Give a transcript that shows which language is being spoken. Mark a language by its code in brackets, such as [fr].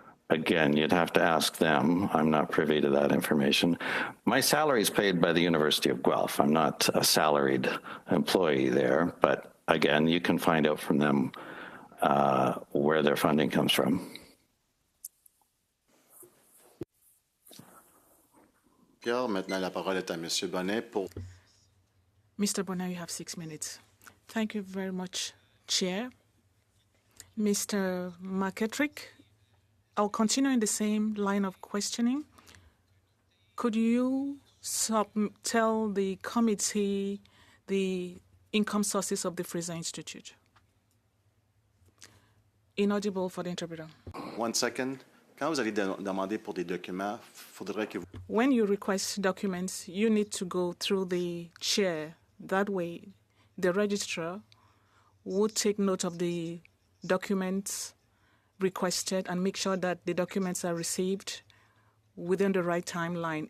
[en] Again, you'd have to ask them. I'm not privy to that information. My salary is paid by the University of Guelph. I'm not a salaried employee there, but again, you can find out from them where their funding comes from. [fr] Pierre, maintenant la parole est à Monsieur Bonnet pour... [en] Mr. Bonner, you have 6 minutes. Thank you very much, Chair. Mr. McKittrick, I'll continue in the same line of questioning. Could you tell the committee the income sources of the Fraser Institute? Inaudible for the interpreter. 1 second. [fr] Quand vous allez demander pour des documents, faudrait que vous... [en] When you request documents, you need to go through the chair. That way, the registrar would take note of the documents requested and make sure that the documents are received within the right timeline.